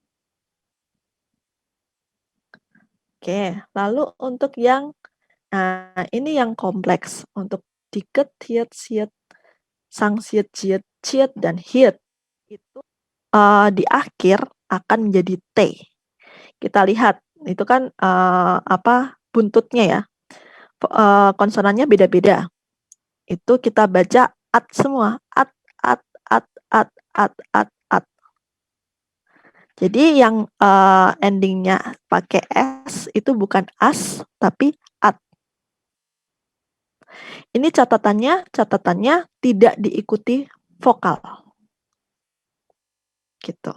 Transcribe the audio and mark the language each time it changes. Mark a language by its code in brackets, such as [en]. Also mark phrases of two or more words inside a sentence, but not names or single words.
[id] Oke, lalu untuk yang, nah ini yang kompleks, untuk diket, hiet, siet, sang, siet, jiet, ciet, dan hiet, itu di akhir akan menjadi T. Kita lihat, itu kan buntutnya ya, konsonannya beda-beda. Itu kita baca at semua, at, at, at, at, at, at, at. Jadi yang endingnya pakai S itu bukan as, tapi at. Ini catatannya tidak diikuti vokal. Gitu.